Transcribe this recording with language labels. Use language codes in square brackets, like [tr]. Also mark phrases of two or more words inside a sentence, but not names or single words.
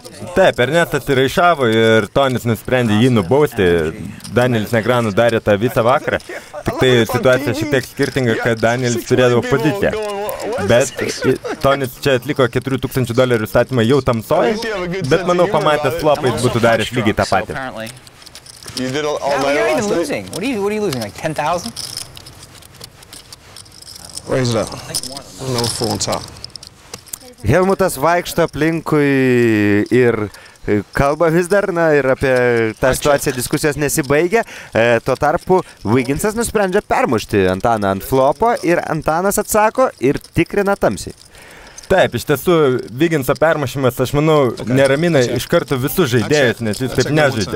[lt] Taip, Ernestas įraišavo ir Tonis nusprendė jį nubausti. Danielis Negreanu darė tą visą vakarą. Tik tai situacija šiek tiek skirtinga, kad Danielis turėdavo poziciją. Bet Tonis čia atliko $4,000 statymą jau tamsoj, bet manau pamatęs flopais būtų daręs lygiai tą patį. [en] You did all How night are you last even night? losing? What are you losing, like 10,000? Raise it up. No full on top. [lt] Helmutas vaikšto aplinkui ir kalba vis dar, na, ir apie tą situaciją diskusijos nesibaigia. Tuo tarpu Viginsas nusprendžia permušti Antaną ant flopo ir Antanas atsako ir tikrina tamsiai. Taip, iš tiesų, Viginso permušimas, aš manau, neramina iš karto visus žaidėjus, nes jis taip nežaidė.